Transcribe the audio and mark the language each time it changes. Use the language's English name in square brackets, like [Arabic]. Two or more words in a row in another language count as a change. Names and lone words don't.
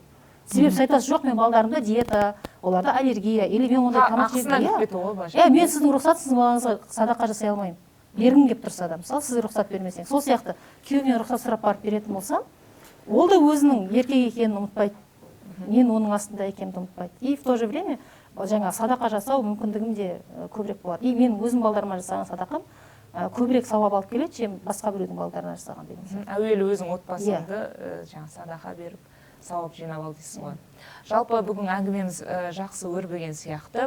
[Kazakh] Себебі сіз айтасыз, жоқ, мен балаларымда диета, оларда аллергия, или мен ондай тамақ жеймін. Мен сіздің рұқсат, сіздің балаңызға садақа жасай алмаймын. Бергім келіп тұрса да, мысалы сіз рұқсат бермесең, сол сияқты күйеуімнен рұқсат сұрап барып беретін болсам, ол да өзінің еркек екенін ұмытпайды. Мен оның астында екенімді ұмытпайды. [Russian] И в то же время [Kazakh] жаңа садақа жасау мүмкіндігім де көбірек болады. И мен өзім балдарыма жасаған садақам көбірек сауап алып келеді, чем басқа біреудің балдарына жасаған деген сияқты. Әуелі өзің отбасыңды жаңа садақа беріп, сауап жинап ал дейсің ғой. Жалпы бүгін әңгімеміз жақсы өрбіген сияқты.